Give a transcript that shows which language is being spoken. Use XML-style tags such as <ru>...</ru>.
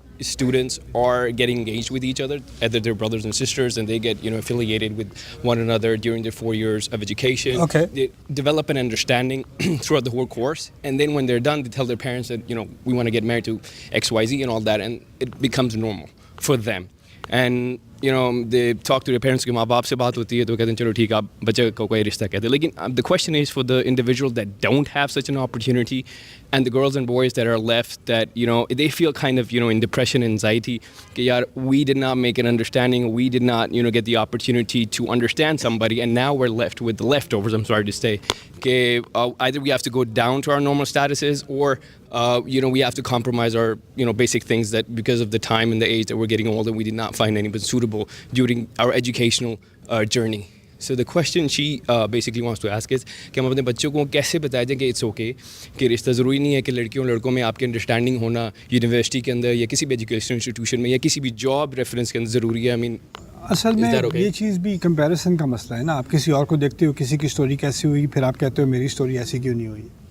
<en>Students are getting engaged with each other, either they're brothers and sisters, and they get affiliated with one another during their 4 years of education. Okay. They develop an understanding throughout the whole course, and then when they're done, they tell their parents that we want to get married to XYZ and all that, and it becomes normal for them. And they talk to their parents</en> <ur>کہ ماں باپ سے بات ہوتی ہے تو کہتے ہیں چلو ٹھیک آپ بچے کو کوئی رشتہ کہتے ہیں.</ur> <en>لیکن the question is for the individuals that don't have such an opportunity, and the girls and boys that are left that they feel kind of in depression and anxiety</en> <ur>کہ یار</ur> <en>we did not make an understanding, we did not get the opportunity to understand somebody, and now we're left with the leftovers, I'm sorry to say, کہ either we have to go down to our normal statuses or we have to compromise our basic things that because of the time and the age that we're getting older, we did not find anybody suitable during our educational journey. So the question she basically wants to ask</en> <ur>is کہ ہم اپنے بچوں کو کیسے بتایا جائے کہ</ur> <en>it's okay</en> <ur>کہ رشتہ ضروری نہیں ہے کہ لڑکیوں لڑکوں میں آپ کی انڈرسٹینڈنگ ہونا یونیورسٹی کے اندر یا کسی بھی ایجوکیشن انسٹیٹیوشن میں یا کسی بھی جاب ریفرنس کے اندر ضروری ہے. اصل میں یہ چیز بھی کمپیریزن کا مسئلہ ہے نا. آپ کسی اور کو دیکھتے ہو, کسی کی اسٹوری کیسی ہوئی, پھر آپ کہتے ہو میری اسٹوری ایسی کیوں نہیں ہوئی.</ur>